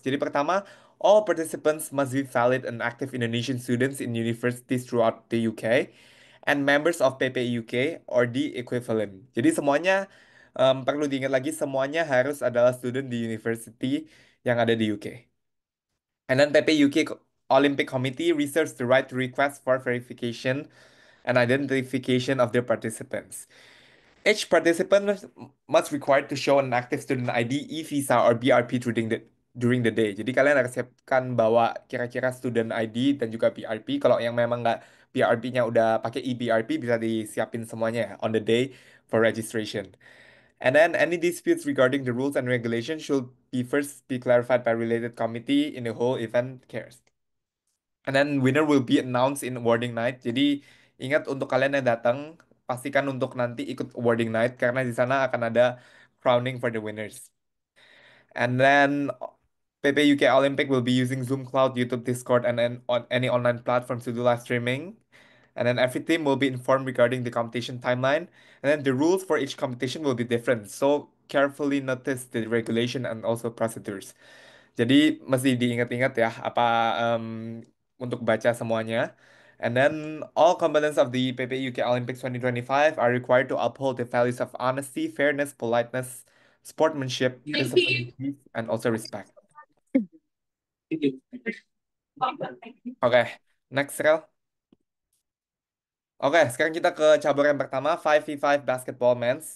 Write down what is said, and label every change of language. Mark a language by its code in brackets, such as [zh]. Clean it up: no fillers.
[id] Jadi pertama, [en] all participants must be valid and active Indonesian students in universities throughout the UK and members of PPI UK or the equivalent. [id] Jadi semuanya perlu diingat lagi, semuanya harus adalah student di university yang ada di UK. [en] And then PPI UK Olympic Committee reserves the right to request for verification and identification of their participants. Each participant must required to show an active student ID, e-visa, or BRP during the day. [id] Jadi kalian harus siapkan bawa kira-kira student ID dan juga BRP. Kalau yang memang nggak BRP-nya udah pakai e-BRP bisa disiapin semuanya ya, [en] on the day for registration. And then any disputes regarding the rules and regulations should be first be clarified by related committee in the whole event cares. And then winner will be announced in awarding night. [id] Jadi ingat untuk kalian yang datang, pastikan untuk nanti ikut awarding night karena di sana akan ada [en] crowning for the winners. And then PP UK Olympic will be using Zoom Cloud, YouTube, Discord, and then on any online platforms to do live streaming. And then every team will be informed regarding the competition timeline. And then the rules for each competition will be different. So carefully notice the regulation and also procedures. [id] Jadi mesti diingat-ingat ya apa untuk baca semuanya. [en] And then all components of the PP UK Olympics 2025 are required to uphold the values of honesty, fairness, politeness, sportsmanship, discipline, peace, and also respect. [id] Oke, next, Rel. Oke, sekarang kita ke cabur yang pertama, 5v5 basketball men's.